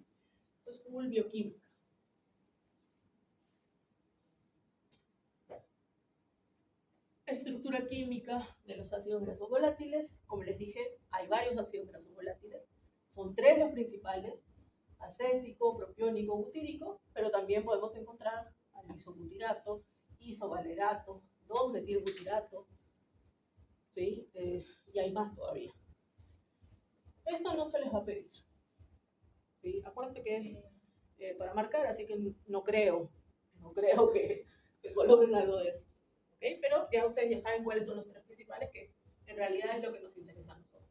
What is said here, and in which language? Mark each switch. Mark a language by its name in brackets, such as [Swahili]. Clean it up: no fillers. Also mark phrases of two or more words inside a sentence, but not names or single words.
[Spanish] Esto es full bioquímica. Estructura química de los ácidos grasos volátiles. Como les dije, hay varios ácidos grasos volátiles. Son tres los principales: acético, propiónico, butírico, pero también podemos encontrar al isobutirato, isovalerato, 2-metilbutirato, ¿sí? Y hay más todavía. Esto no se les va a pedir, ¿sí? Acuérdense que es para marcar, así que no creo que coloquen algo de eso. ¿Okay? Pero ya ustedes ya saben cuáles son los tres principales, que en realidad es lo que nos interesa a nosotros.